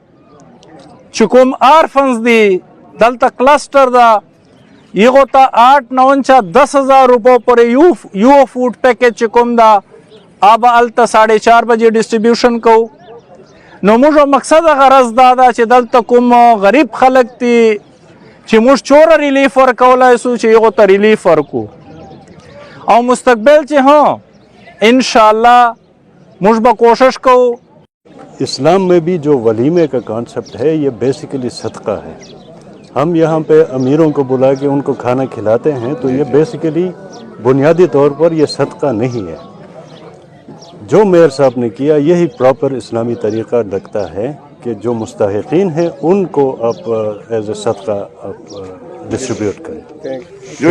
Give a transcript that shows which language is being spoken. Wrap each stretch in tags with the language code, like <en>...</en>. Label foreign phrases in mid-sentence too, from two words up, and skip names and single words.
<ps>چې کوم آرفنز دي دلته کلسټر ده هغو ته 8-9-10,000 روپو پورې یو فوډ پیکیج چې کوم ده هغه هلته 4:30 بجې ډسټریبیوشن کوو نو موږ مقصد غرض دا ده چې دلته کوم غریب خلک دي چې موږ چوره ریلیف ورکولی سو چې هغو ته ریلیف ورکو او مستقبل چې ها انشاءالله موږ به کوشش کوو</ps> <ur>اسلام میں بھی جو ولیمے کا کانسیپٹ ہے یہ بیسکلی صدقہ ہے. ہم یہاں پہ امیروں کو بلا کے ان کو کھانا کھلاتے ہیں تو یہ بیسکلی بنیادی طور پر یہ صدقہ نہیں ہے. جو میئر صاحب نے کیا یہی پراپر اسلامی طریقہ لگتا ہے کہ جو مستحقین ہیں ان کو آپ</ur> <en>as a</en> <ur>صدقہ آپ ڈسٹریبیوٹ کریں.</ur>